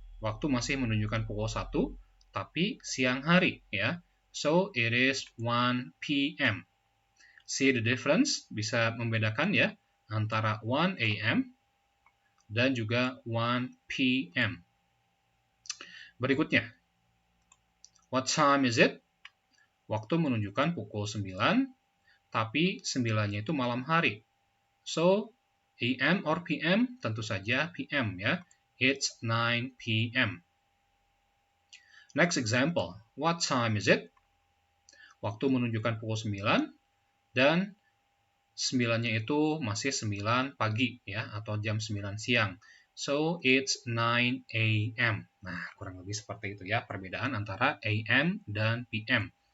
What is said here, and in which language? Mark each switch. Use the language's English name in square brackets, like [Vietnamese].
[Indonesian] Waktu masih menunjukkan pukul 1 tapi siang hari ya. [English] So it is 1 PM. See the difference? [Indonesian] Bisa membedakan ya antara 1 AM dan juga 1 PM. [English] Berikutnya, what time is it? [Indonesian] Waktu menunjukkan pukul 9, tapi 9-nya itu malam hari. [English] So, AM or PM? [Indonesian] Tentu saja PM ya. [English] It's 9 PM. Next example, what time is it? [Indonesian] Waktu menunjukkan pukul 9, dan 9-nya itu masih 9 pagi ya, atau jam 9 siang. [English] So, it's 9 AM. [Indonesian] Nah, kurang lebih seperti itu ya, perbedaan antara AM dan PM.